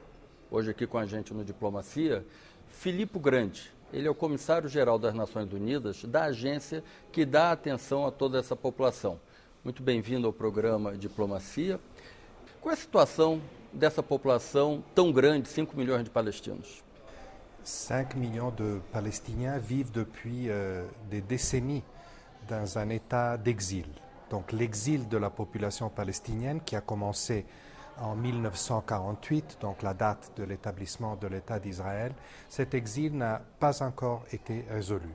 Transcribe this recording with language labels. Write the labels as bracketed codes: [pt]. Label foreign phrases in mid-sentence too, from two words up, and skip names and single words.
[pt] Hoje aqui com a gente no Diplomacia, Filippo Grandi. Ele é o comissário-geral das Nações Unidas, da agência que dá atenção a toda essa população. Muito bem-vindo ao programa Diplomacia. Qual é a situação dessa população tão grande, 5 milhões de palestinos? [fr] 5 millions de Palestiniens vivent depuis des décennies dans un état d'exil. Donc l'exil de la population palestinienne qui a commencé en 1948, donc la date de l'établissement de l'État d'Israël, cet exil n'a pas encore été résolu.